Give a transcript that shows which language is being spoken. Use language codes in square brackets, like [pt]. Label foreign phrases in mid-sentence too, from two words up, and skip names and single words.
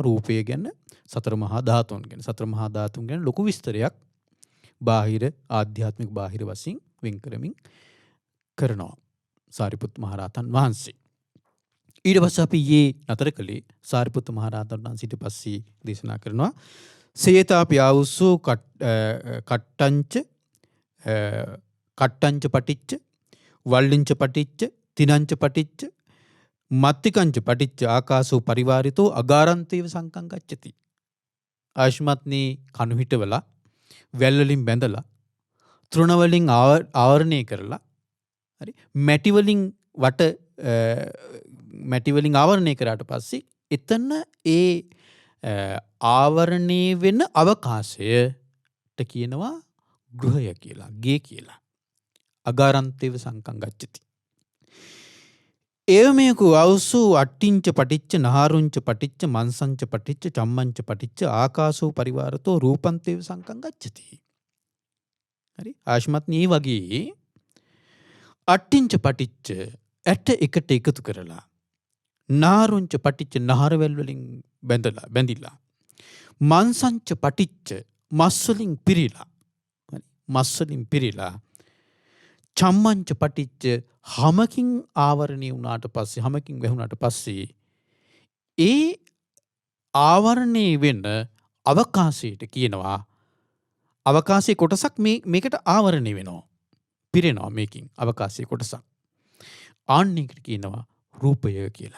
[si] රූපය ගැන, සතර මහා ධාතුන් ගැන. සතර මහා ධාතුන් ගැන ලොකු විස්තරයක් බාහිර ආධ්‍යාත්මික බාහිර වශයෙන් වෙන් කරමින් කරනවා සාරිපුත් මහරහතන් වහන්සේ. ඊට පස්සේ අපි නතර කළේ සාරිපුත් මහරහතන් වහන්සේ ඊට පස්සේ දේශනා කරනවා [pi] සේතාපි ආවුස්සෝ කට්ටංච පටිච්ච වල්ලිංච පටිච්ච තිනංච පටිච්ච මත්තිකංච පටිච්ච ආකාසෝ පරිවාරිතෝ අගාරන්තේව සංකං ගච්ඡති. [si] ආයුෂ්මත්නි කණු හිටවලා වැල් වලින් බැඳලා තෘණ වලින් ආවරණය කරලා හරි මැටි වලින් ආවරණය කරාට පස්සේ එතන ඒ ආවරණය වෙන අවකාශයට කියනවා ගෘහය කියලා, ගේ කියලා. [pi] අගාරන්තේව සංකං ගච්ඡති. ඒවමයකු අවසු අට්ටිංච පටිච්ච නහාරුංච පටිච්ච මන්සංච පටිච්ච චම්මංච පටිච්ච ආකාසෝ පරිවාරතෝ රූපන්තේව සංකං ගච්ඡති. [si] හරි ආශ්මත්නී වගේ [pi] අට්ටිංච පටිච්ච [si] ඇට එකට එකතු කරලා [pi] නාරුංච පටිච්ච [si] නහරවැල් වලින් බැඳිලා [pi] මන්සංච පටිච්ච [si] මස්වලින් පිරීලා මස්වලින් පිරීලා [pi] චම්මංච පටිච්ච [si] හමකින් ආවරණය වුණාට පස්සේ හමකින් වැහුණාට පස්සේ ඒ ආවරණය වෙන අවකාශයට කියනවා අවකාශයේ කොටසක් මේකට ආවරණය වෙනවා පිරෙනවා මේකින් අවකාශයේ කොටසක් ආන්නයකට කියනවා රූපය කියලා.